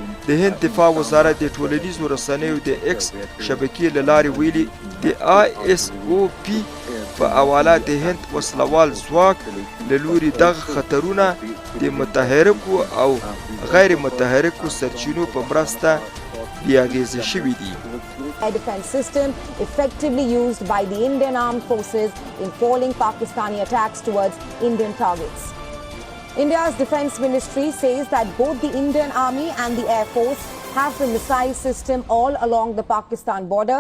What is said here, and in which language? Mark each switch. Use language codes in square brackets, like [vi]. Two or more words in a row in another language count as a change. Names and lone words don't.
[ps] د هند دفاع وزارت د ټولنیزو رسنیو د ایکس شبکې له لارې ویلي د ISOP په حواله د هند وسلوال ځواک له لوري دغه خطرونه د متحرکو او غیر متحرکو سرچینو په مرسته بې اغېزې شوي دي. [en] Air defense system effectively used by the Indian armed forces in foiling Pakistani attacks towards Indian targets. India's defense ministry says that both the Indian army and the air force have the missile system all along the Pakistan border.